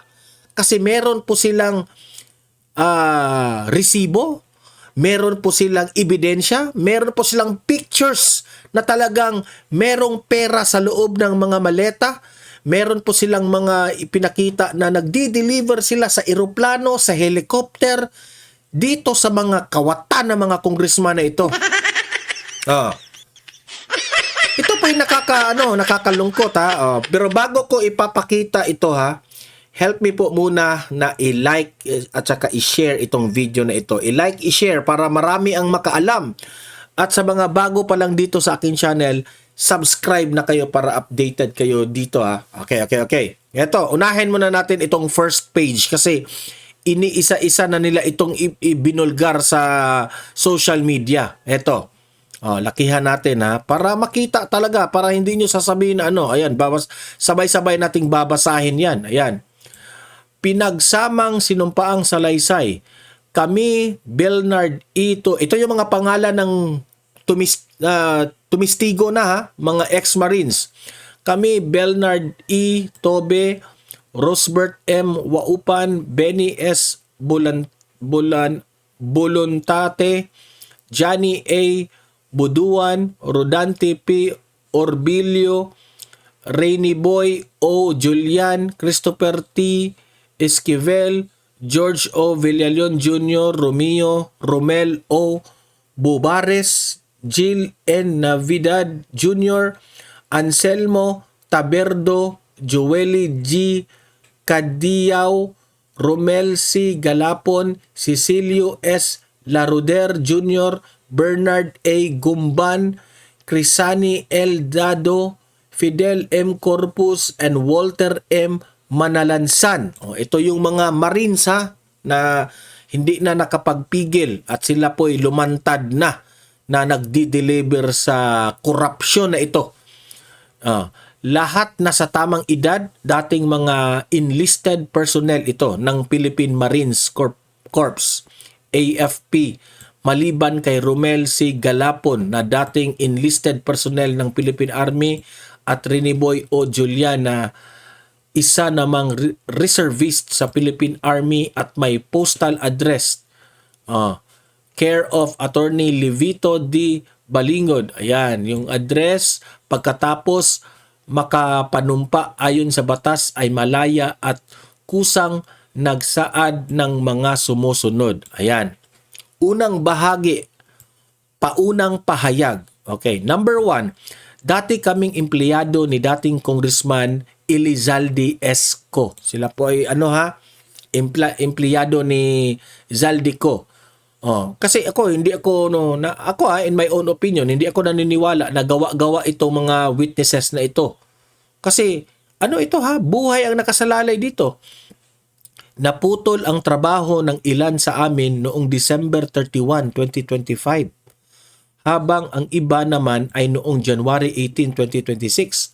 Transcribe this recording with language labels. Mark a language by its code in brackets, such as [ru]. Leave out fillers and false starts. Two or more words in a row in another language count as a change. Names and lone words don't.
[tl] Kasi meron po silang resibo, meron po silang ebidensya, meron po silang pictures na talagang merong pera sa loob ng mga maleta, meron po silang mga ipinakita na nagdi-deliver sila sa eroplano, sa helicopter, dito sa mga kawatan ng mga congressman na ito. Ito pa yung nakakalungkot pero bago ko ipapakita ito [en] help me [tl] po muna na i-like at saka i-share itong video na ito. I-like, i-share para marami ang makaalam. At sa mga bago pa lang dito sa akin channel, subscribe na kayo para updated kayo dito Okay. Ito, unahin muna natin itong [en] first page [tl] kasi iniisa-isa na nila itong ibinulgar sa [en] social media. [tl] Ito. Lakihan natin para makita talaga, para hindi nyo sasabihin na ayan, sabay-sabay nating babasahin yan. Ayan. Pinagsamang sinumpaang salaysay. Kami, Bernard Ito yung mga pangalan ng tumistigo na ha, mga ex-Marines. Kami, Belnard E. Tobe, Rosbert M. Waupan, Benny S. Bulontate, Johnny A. Buduan, Rodante P. Orbilio, Rainy Boy O. Julian, Christopher T. Esquivel, George O. Villalion Jr., Romel O. Bubares, Jill N. Navidad Jr., Anselmo Taberdo, Joely G. Cadiao, Romel C. Galapon, Cecilio S. Laruder Jr., Bernard A. Gumban, Crisani L. Dado, Fidel M. Corpus, and Walter M. Manalansan. Ito yung mga Marines ha, na hindi na nakapagpigil at sila po'y lumantad na nagdi-deliver sa korupsyon na ito. Lahat na sa tamang edad, dating mga [en] enlisted personnel [tl] ito ng Philippine Marines Corps, AFP, maliban kay Romel C. Galapon na dating [en] enlisted personnel [tl] ng Philippine Army at Riniboy O. Juliana, isa namang reservist sa Philippine Army at may postal address. [en] Care of Attorney Levito D. Balingod. [tl] Ayan, yung address. Pagkatapos makapanumpa ayon sa batas ay malaya at kusang nagsaad ng mga sumusunod. Ayan. Unang bahagi, paunang pahayag. [en] Okay, number 1. [tl] Dati kaming empleyado ni dating Congressman Elizalde Esco. Sila po ay empleyado ni Zaldico. Kasi ako [en] in my own opinion, [tl] hindi ako naniniwala na gawa-gawa itong mga witnesses na ito. Kasi buhay ang nakasalalay dito. Naputol ang trabaho ng ilan sa amin noong December 31, 2025. Habang ang iba naman ay noong January 18, 2026.